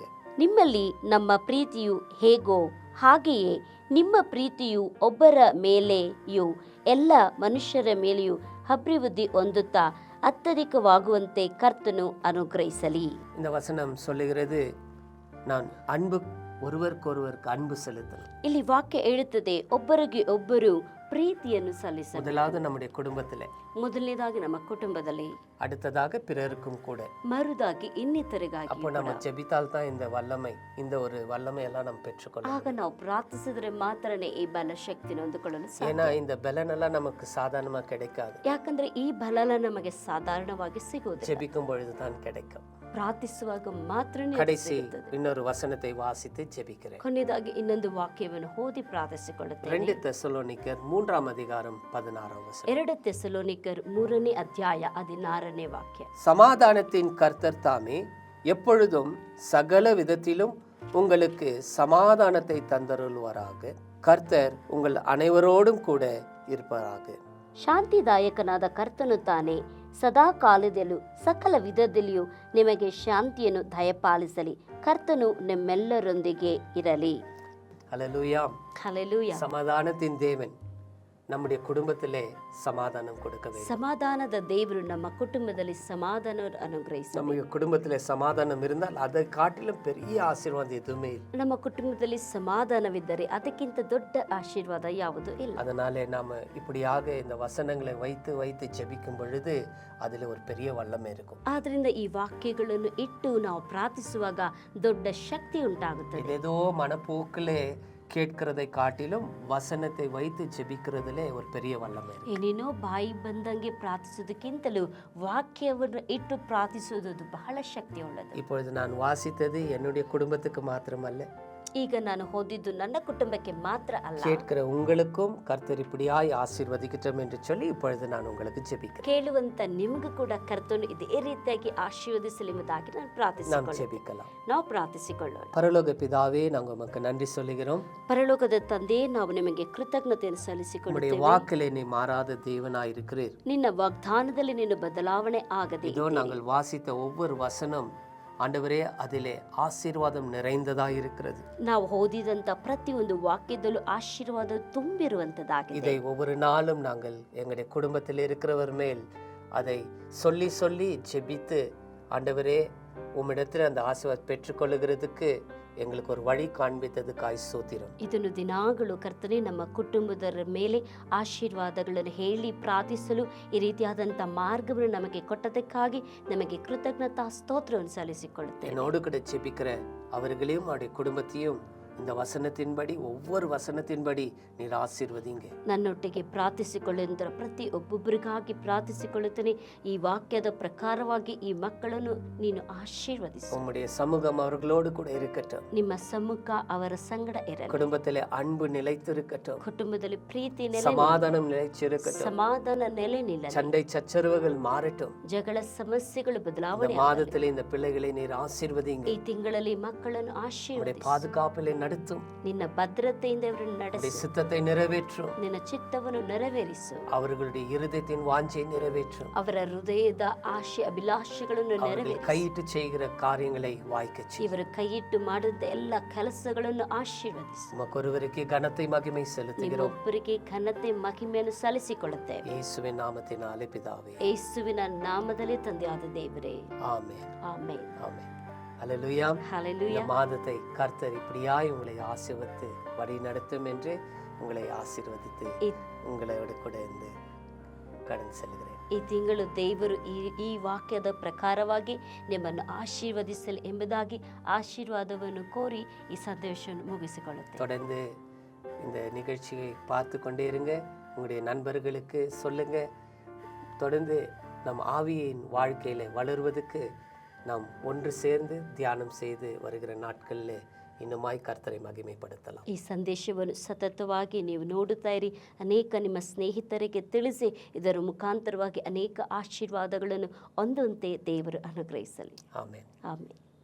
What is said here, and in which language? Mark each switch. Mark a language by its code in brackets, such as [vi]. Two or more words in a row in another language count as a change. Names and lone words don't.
[kn] ನಿಮ್ಮಲ್ಲಿ ನಮ್ಮ ಪ್ರೀತಿಯು ಹೇಗೋ ಹಾಗೆಯೇ ನಿಮ್ಮ ಪ್ರೀತಿಯು ಒಬ್ಬರ ಮೇಲೆಯೂ ಎಲ್ಲ ಮನುಷ್ಯರ ಮೇಲೆಯೂ ಅಭಿವೃದ್ಧಿ ಹೊಂದುತ್ತಾ ಅತ್ಯಧಿಕವಾಗುವಂತೆ ಕರ್ತನು ಅನುಗ್ರಹಿಸಲಿ. [ta] இந்த வசனம் சொல்லுகிறது, நான் ஒருவருக்கொருவருக்கு அன்பு செலுத்தணும். [kn] ಇಲ್ಲಿ ವಾಕ್ಯ ಹೇಳುತ್ತದೆ, ಒಬ್ಬರಿಗೆ ಒಬ್ಬರು ಪ್ರೀತಿಯನ್ನು ಸಲ್ಲಿಸಬೇಕು. [ta] முதலாவது நம்முடைய குடும்பத்திலே, [kn] ಮೊದಲನೇದಾಗಿ ನಮ್ಮ ಕುಟುಂಬದಲ್ಲಿ, [ta] அடுத்ததாக பிறருக்கும் கூட. [kn] ಮರುದಾಗಿ ಇನ್ನಿತರಿಗಾಗಿ. [ta] அப்போ நம்ம ஜெபித்தால் தான் இந்த ஒரு வல்லமை எல்லாம் நம்ம பெற்றுக்கொள்ளலாம். [kn] ಆಗ ನಾವು ಪ್ರಾರ್ಥಿಸಿದ್ರೆ ಮಾತ್ರನೇ ಈ ಬಲ ಶಕ್ತಿಯನ್ನು ಹೊಂದಿಕೊಳ್ಳಲು ಸಾಧ್ಯ. [ta] ஏன்னா இந்த பலனெல்லாம் நமக்கு சாதாரணமா கிடைக்காது. [kn] ಯಾಕಂದ್ರೆ ಈ ಬಲ ನಮಗೆ ಸಾಧಾರಣವಾಗಿ ಸಿಗುವುದಿಲ್ಲ. [ta] ஜெபிக்கும் பொழுது தான் கிடைக்கும். [kn] ಪ್ರಾರ್ಥಿಸುವಾಗ ಮಾತ್ರ [ta] கடைசி இன்னொரு வசனத்தை வாசித்து ஜெபிக்கிறேன். [kn] ಕೊನೆಯದಾಗಿ ಇನ್ನೊಂದು ವಾಕ್ಯವನ್ನು ಓದಿ ಪ್ರಾರ್ಥಿಸಿಕೊಳ್ಳುತ್ತೇನೆ. [ta] 2 தெசலோனிக்கர் 3ஆம் அதிகாரம் 16ஆம் வசனம். [kn] 2 தெசಲೋನಿಕರ್ 3ನೇ ಅಧ್ಯಾಯ 16ನೇ ವಾಕ್ಯ. [ta] சமாதானத்தின் கர்த்தர் தாமே எப்பொழுதும் சகல விதத்திலும் உங்களுக்கு சமாதானத்தை தந்தருள்வாராக. கர்த்தர் உங்கள் அனைவரோடும் கூட இருப்பாராக. [kn] ಶಾಂತಿದಾಯಕನಾದ ಕರ್ತನು ತಾನೇ ಸದಾ ಕಾಲದಲ್ಲೂ ಸಕಲ ವಿಧದಲ್ಲಿಯೂ ನಿಮಗೆ ಶಾಂತಿಯನ್ನು ದಯಪಾಲಿಸಲಿ. ಕರ್ತನು ನಿಮ್ಮೆಲ್ಲರೊಂದಿಗೆ ಇರಲಿ. [ta] ஹல்லேலூயா. [kn] ಹಲ್ಲೆಲೂಯಾ. [ta] சமாதானத்தின் தேவன் நம்முடைய குடும்பத்திலே சமாதானம் கொடுக்க வேண்டும். [kn] ಸಮಾಧಾನದ ದೇವರು ನಮ್ಮ ಕುಟುಂಬದಲ್ಲಿ ಸಮಾಧಾನ ಅನುಗ್ರಹಿಸಲಿ. [ta] நம்ம குடும்பத்திலே சமாதானம் இருந்தால் அதை காட்டிலும் பெரிய ஆசீர்வாதம் எதுவுமே இல்லை. [kn] ನಮ್ಮ ಕುಟುಂಬದಲ್ಲಿ ಸಮಾಧಾನವಿದ್ದರೆ ಅದಕ್ಕಿಂತ ದೊಡ್ಡ ಆಶೀರ್ವಾದ ಯಾವುದೂ ಇಲ್ಲ. [ta] அதனாலே நாம இப்படியாக இந்த வசனங்களை வைத்து ஜெபிக்கும் பொழுது அதில் ஒரு பெரிய வல்லமை இருக்கும். [kn] ಆದ್ರಿಂದ ಈ ವಾಕ್ಯಗಳನ್ನು ಇಟ್ಟು ನಾವು ಪ್ರಾರ್ಥಿಸುವಾಗ ದೊಡ್ಡ ಶಕ್ತಿ ಉಂಟಾಗುತ್ತದೆ. [ta] ஏதோ மனப்போக்கிலே கேட்கிறதை காட்டிலும் வசனத்தை வைத்து ஜெபிக்கிறதுலே ஒரு பெரிய வல்லமை இருக்கு. [kn] ಏನೇನೋ ಬಾಯಿ ಬಂದಂಗೆ ಪ್ರಾರ್ಥಿಸುವುದಕ್ಕಿಂತಲೂ ವಾಕ್ಯವನ್ನು ಇಟ್ಟು ಪ್ರಾರ್ಥಿಸುವುದು ಬಹಳ ಶಕ್ತಿ ಉಳ್ಳದು. [ta] இப்பொழுது நான் வாசித்தது என்னுடைய குடும்பத்துக்கு மாத்திரமல்ல, [kn] ಈಗ ನಾನು ಓದಿದ್ದು ನನ್ನ ಕುಟುಂಬಕ್ಕೆ ಮಾತ್ರ ಅಲ್ಲ, [ta] கேட்கிற உங்களுக்கும் கர்த்தர் இப்படியாய் ஆசீர்வதிக்கட்டும் என்று சொல்லி இப்பொழுது நான் உங்களுக்கு ஜெபிக்கிறேன். [kn] ಕೇಳುವಂತ ನಿಮಗೂ ಕೂಡ ಕರ್ತನು ಇದೇ ರೀತಿಯಾಗಿ ಆಶೀರ್ವದಿಸಲಿ ಎಂಬುದಾಗಿ ನಾನು [ta] நாம் ஜெபிக்கலாம். [kn] ನಾವು ಪ್ರಾರ್ಥಿಸಿಕೊಳ್ಳೋಣ. [ta] பரலோக பிதாவே, நாங்கள் உமக்கு நன்றி சொல்லுகிறோம். [kn] ಪರಲೋಕದ ತಂದೆ, ನಾವು ನಿಮಗೆ ಕೃತಜ್ಞತೆಯನ್ನು [ta] உம்முடைய [kn] ಸಲ್ಲಿಸಿಕೊಳ್ಳುತ್ತೇವೆ. [ta] வாக்கிலே நீ மாறாத தேவனாய் இருக்கிறீர். [kn] ನಿನ್ನ ವಾಗ್ದಾನದಲ್ಲಿ ನೀನು ಬದಲಾವಣೆ ಆಗದೆ [ta] இதோ நாங்கள் வாசித்த ஒவ்வொரு வசனம் ஆண்டவரே அதிலே ஆசீர்வாதம் நிறைந்ததாய் இருக்கிறது. [kn] ನಾವು ಓದಿದಂತ ಪ್ರತಿಯೊಂದು ವಾಕ್ಯದಲ್ಲೂ ಆಶೀರ್ವಾದ ತುಂಬಿರುವಂತದಾಗಿದೆ. [ta] இதை ஒவ்வொரு நாளும் நாங்கள் எங்களுடைய குடும்பத்தில் இருக்கிறவர் மேல் அதை சொல்லி சொல்லி ஜெபித்து ஆண்டவரே உம்மிடத்தில் அந்த ஆசீர்வாதம் பெற்றுக்கொள்ளுகிறதுக்கு எங்களுக்கு ஒரு வழி காண்பித்ததுக்காய் ஸ்தோத்திரம். [kn] ಇದನ್ನು ದಿನಾಗಳು ಕರ್ತನೆ ನಮ್ಮ ಕುಟುಂಬದವರ ಮೇಲೆ ಆಶೀರ್ವಾದಗಳನ್ನು ಹೇಳಿ ಪ್ರಾರ್ಥಿಸಲು ಈ ರೀತಿಯಾದಂಥ ಮಾರ್ಗವನ್ನು ನಮಗೆ ಕೊಟ್ಟದಕ್ಕಾಗಿ ನಮಗೆ ಕೃತಜ್ಞತಾ ಸ್ತೋತ್ರವನ್ನು ಸಲ್ಲಿಸಿಕೊಳ್ಳುತ್ತೇವೆ. [ta] என்னோடு கூட ஜெபிக்கிற அவர்களையும் அவருடைய குடும்பத்தையும் இந்த வசனத்தின்படி ஒவ்வொரு வசனத்தின்படி நீர் ஆசீர்வதிங்க. [kn] ನನ್ನೊಟ್ಟಿಗೆ ಪ್ರಾರ್ಥಿಸಿಕೊಳ್ಳುವ ಪ್ರತಿ ಒಬ್ಬೊಬ್ಬರಿಗಾಗಿ ಪ್ರಾರ್ಥಿಸಿಕೊಳ್ಳುತ್ತೇನೆ. ಈ ವಾಕ್ಯದ ಪ್ರಕಾರವಾಗಿ ಈ ಮಕ್ಕಳನ್ನು ನೀನು ಆಶೀರ್ವದಿಸು. [ta] உம்முடைய சமூகம் அவர்களோடு கூட இருக்கட்டும். [kn] ನಿಮ್ಮ ಸಮ್ಮುಖ ಅವರ ಸಂಗಡ ಇರಲಿ. [ta] குடும்பத்திலே அன்பு நிலைத்திருக்கட்டும். [kn] ಕುಟುಂಬದಲ್ಲಿ ಪ್ರೀತಿ [ta] சமாதானம் நிலைச்சிருக்கட்டும். [kn] ಸಮಾಧಾನ ನೆಲೆ ನಿಲ್ಲ. [ta] சண்டை சச்சரவுகள் மாறட்டும். [kn] ಜಗಳ ಸಮಸ್ಯೆಗಳು [ta] இந்த [kn] ಬದಲಾವಣೆ. [ta] மாதத்திலே இந்த பிள்ளைகளை நீர் ஆசீர்வதிங்க. [kn] ಈ ತಿಂಗಳಲ್ಲಿ ಮಕ್ಕಳನ್ನು [ta] உம்முடைய [kn] ಆಶೀರ್ವದಿಸು. [ta] பாதுகாப்பிலே நடத்தும். [kn] ನಿನ್ನ ಭದ್ರತೆಯಿಂದ ಅವರನ್ನು [ta] உம்முடைய [kn] ನಡೆಸು. [ta] சித்தத்தை நிறைவேற்றும். [kn] ನಿನ್ನ ಚಿತ್ತವನ್ನು ನೆರವೇರಿಸು. [ta] அவர்களுடைய இருதயத்தின் வாஞ்சை நிறைவேற்றும். [kn] ಅವರ ಹೃದಯದ ಆಶೆ ಅಭಿಲಾಷೆಗಳನ್ನು [ta] அவர்கள் [kn] ನೆರವೇರಿಸು. [ta] கையிட்டு செய்கிற காரியங்களை வாய்க்கச் செய். [kn] ಇವರು ಕೈಯಿಟ್ಟು ಮಾಡಿದ ಎಲ್ಲ ಕೆಲಸಗಳನ್ನು ಆಶೀರ್ವದಿಸು. [ta] உமக்கு ஒருவருக்கே கனத்தை மகிமை செலுத்துகிறோம். [kn] ನಿಮ್ಮೊಬ್ಬರಿಗೆ ಘನತೆ ಮಹಿಮೆಯನ್ನು ಸಲ್ಲಿಸಿಕೊಳ್ಳುತ್ತೇವೆ. [ta] இயேசுவின் நாமத்தினாலே பிதாவே. [kn] ಯೇಸುವಿನ ನಾಮದಲ್ಲಿ ತಂದೆಯಾದ ದೇವರೇ, [ta] ஆமென். [kn] ಆಮೆನ್. [ta] ஆமென். அல்லேலூயா. [kn] ಹಲ್ಲೆಲೂಯಾ. [ta] இந்த மாதத்தை கர்த்தர் இப்படியாய் உங்களை ஆசீர்வதித்து வழி நடத்தும் என்று உங்களை ಆಶೀರ್ವದಿத்து [kn] ಈ- [ta] உங்களோட கூட இருந்து கடந்து செல்கிறேன். [kn] ಈ ತಿಂಗಳು ದೇವರು ಈ ವಾಕ್ಯದ ಪ್ರಕಾರವಾಗಿ ನಿಮ್ಮನ್ನು ಆಶೀರ್ವದಿಸಲಿ ಎಂಬುದಾಗಿ ಆಶೀರ್ವಾದವನ್ನು ಕೋರಿ ಈ ಸಂದೇಶವನ್ನು ಮುಗಿಸಿಕೊಳ್ಳುತ್ತೇನೆ. [ta] தொடர்ந்து இந்த நிகழ்ச்சியை பார்த்து கொண்டே இருங்க. உங்களுடைய நண்பர்களுக்கு சொல்லுங்க. தொடர்ந்து நம் ஆவியின் வாழ்க்கையில் வளருவதற்கு நாம் ஒன்று சேர்ந்து தியானம் செய்து வருகிற நாட்களில் இன்னுமாய் கர்த்தரை மகிமைப்படுத்தலாம். [kn] ಈ ಸಂದೇಶವನ್ನು ಸತತವಾಗಿ ನೀವು ನೋಡುತ್ತಾ ಇರಿ. ಅನೇಕ ನಿಮ್ಮ ಸ್ನೇಹಿತರಿಗೆ ತಿಳಿಸಿ ಇದರ ಮುಖಾಂತರವಾಗಿ ಅನೇಕ ಆಶೀರ್ವಾದಗಳನ್ನು ಹೊಂದುವಂತೆ ದೇವರು ಅನುಗ್ರಹಿಸಲಿ. ಆಮೆನ್. ಆಮೆನ್.